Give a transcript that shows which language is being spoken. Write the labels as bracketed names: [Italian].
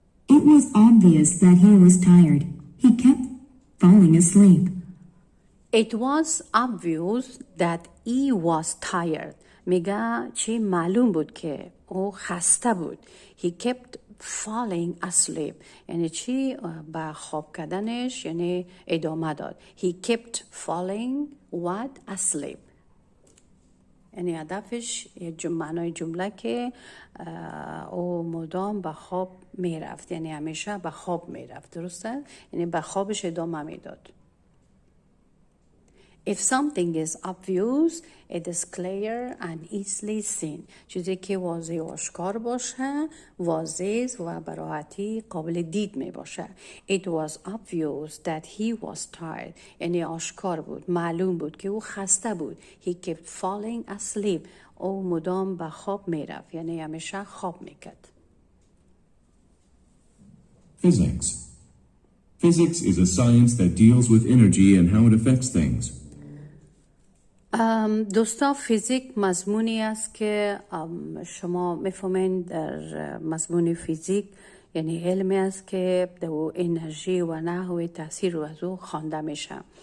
[English] It was obvious that he was tired. He kept falling asleep. It was obvious that he was tired. [Persian] میگه چی؟ معلوم بود که او خسته بود. [English] He kept falling asleep. [Persian] یعنی چی؟ به خواب کردنش یعنی ادامه داد. [English] He kept falling what? Asleep. [Persian] یعنی هدفش معنای جمله که او مدام به خواب میرفت، یعنی همیشه به خواب میرفت. درسته؟ یعنی به خوابش ادامه میداد. [English] If something is obvious, it is clear and easily seen. [Persian] چیزی که واضح و آشکار باشه، واضح و به راحتی قابل دید می باشه. [English] It was obvious that he was tired. [Persian] یعنی آشکار بود، معلوم بود که او خسته بود. [English] He kept falling asleep. [Persian] او مدام به خواب می رفت، یعنی همیشه خواب می کرد. [English] Physics. Physics is a science that deals with energy and how it affects things. [Persian] دوستا فیزیک مضمونی است که شما میفهمین در مضمون فیزیک یعنی علمی است که در انرژی و نحو تاثیر رو از او خوانده میشه.